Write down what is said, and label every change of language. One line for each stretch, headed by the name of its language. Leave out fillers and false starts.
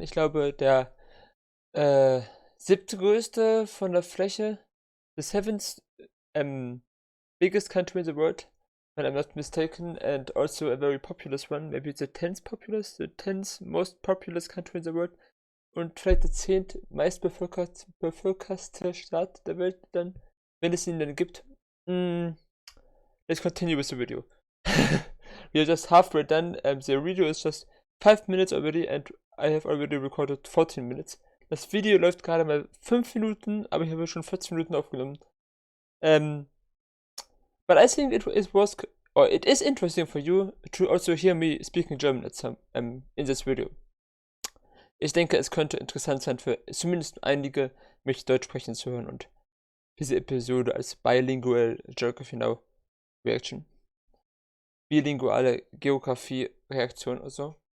German: Ich glaube, der 7. größte von der Fläche,
English: the 7th biggest country in the world, when I'm not mistaken, and also a very populous one, maybe the 10th most populous country in the world,
German: und vielleicht der 10. meistbevölkerste Staat der Welt dann, wenn es ihn dann gibt.
English: Let's continue with the video. We are just halfway done. The video is just 5 minutes already, and I have already recorded 14 minutes.
German: Das Video läuft gerade mal 5 Minuten, aber ich habe schon 14 Minuten aufgenommen.
English: But I think it was or it is interesting for you to also hear me speaking German at some in this video.
German: Ich denke, es könnte interessant sein für zumindest einige, mich Deutsch sprechen zu hören und diese Episode als bilingual Geography Now Reaction. Bilinguale Geografie Reaktion oder so.